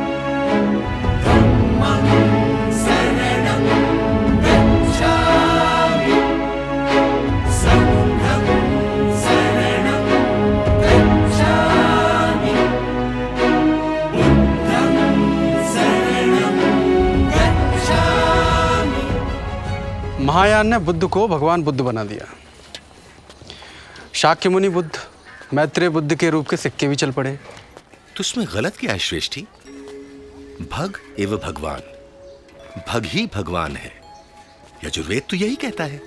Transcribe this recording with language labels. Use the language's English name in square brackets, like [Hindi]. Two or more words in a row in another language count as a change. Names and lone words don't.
[Pali] धम्मं शरणं गच्छामि, संघं शरणं गच्छामि, बुद्धं शरणं गच्छामि। [Hindi] महायान ने बुद्ध को भगवान बुद्ध बना दिया। शाक्य मुनि बुद्ध, मैत्रेय बुद्ध के रूप के सिक्के भी चल पड़े। तो उसमें गलत क्या है श्रेष्ठी? भग एवं भगवान, भग ही भगवान है। यजुर्वेद तो यही कहता है।